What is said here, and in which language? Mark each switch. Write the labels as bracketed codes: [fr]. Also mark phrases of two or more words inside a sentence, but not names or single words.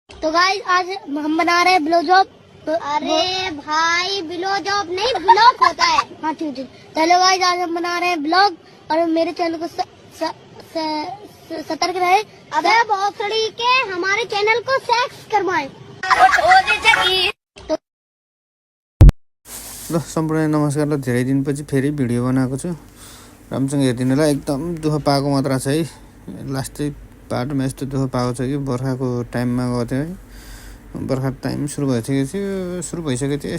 [hi] तो गाइस आज हम बना रहे हैं ब्लो जॉब। अरे भाई ब्लो जॉब नहीं ब्लॉग होता है। हाँ ठीक। चलो गाइस आज हम बना रहे हैं ब्लॉग और मेरे चैनल को सतर्क रहे। अबे भोसड़ी के हमारे चैनल को सेक्स करवाएं। [ne] ल सम्पूर्ण नमस्कार। ल धेरै दिनपछि फेरि भिडियो बनाएको छु। राम्रोसँग हेरिदिनुलाई एकदम दुःख पाएको मात्र छ है। लास्टै बाटोमा यस्तो दुःख पाएको छ कि बर्खाको टाइममा गएको थियो है। बर्खा टाइम सुरु भइसकेको थियो।